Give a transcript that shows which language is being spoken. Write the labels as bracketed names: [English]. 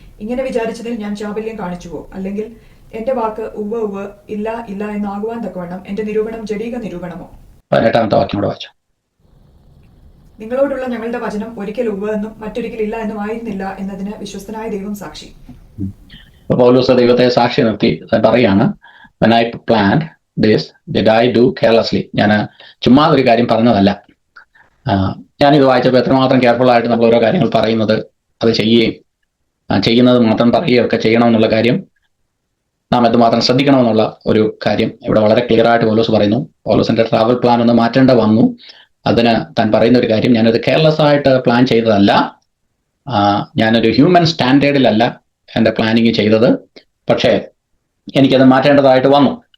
[Malayalam] ഇങ്ങനെ വിചാരിച്ചതിൽ ഞാൻ ചാബല്യം കാണിച്ചുവോ? അല്ലെങ്കിൽ എന്റെ വാക്ക് ഉവ്വ് ഉവ്വ് ഇല്ല ഇല്ല എന്നാകുവാൻ തക്കവണ്ണം എന്റെ നിരൂപണം ജഡിക നിരൂപണമോ? 18-ാമത്തെ വാക്യം കൂടെ വായിച്ചു. നിങ്ങളോടുള്ള ഞങ്ങളുടെ വചനം ഒരിക്കൽ ഉവ്വ് എന്നും മറ്റൊരിക്കൽ ഇല്ല എന്നും ആയിരുന്നില്ല എന്നതിന് വിശ്വസ്തനായ ദൈവം സാക്ഷി. പൗലോസ് ദൈവത്തെ സാക്ഷി നിർത്തി പറയാണ്, [English] when I planned this did I do carelessly. [Malayalam] ഞാൻ ചുമ്മാ ഒരു കാര്യം പറഞ്ഞതല്ല. ഞാനിത് വായിച്ചപ്പോൾ എത്രമാത്രം കെയർഫുൾ ആയിട്ട് നമ്മൾ ഓരോ കാര്യങ്ങൾ പറയുന്നത്, അത് ചെയ്യുന്നത് മാത്രം പറയുകയൊക്കെ ചെയ്യണമെന്നുള്ള കാര്യം നാം എന്തുമാത്രം ശ്രദ്ധിക്കണമെന്നുള്ള ഒരു കാര്യം ഇവിടെ വളരെ ക്ലിയർ ആയിട്ട് പൗലോസ് പറയുന്നു. പൗലോസിന്റെ ട്രാവൽ പ്ലാൻ ഒന്ന് മാറ്റേണ്ട വന്നു. അതിന് താൻ പറയുന്ന ഒരു കാര്യം, ഞാനത് കെയർലെസ് ആയിട്ട് പ്ലാൻ ചെയ്തതല്ല, ഞാനൊരു ഹ്യൂമൻ സ്റ്റാൻഡേർഡിലല്ല എൻ്റെ പ്ലാനിങ് ചെയ്തത്, പക്ഷേ എനിക്കത് മാറ്റേണ്ടതായിട്ട് വന്നു.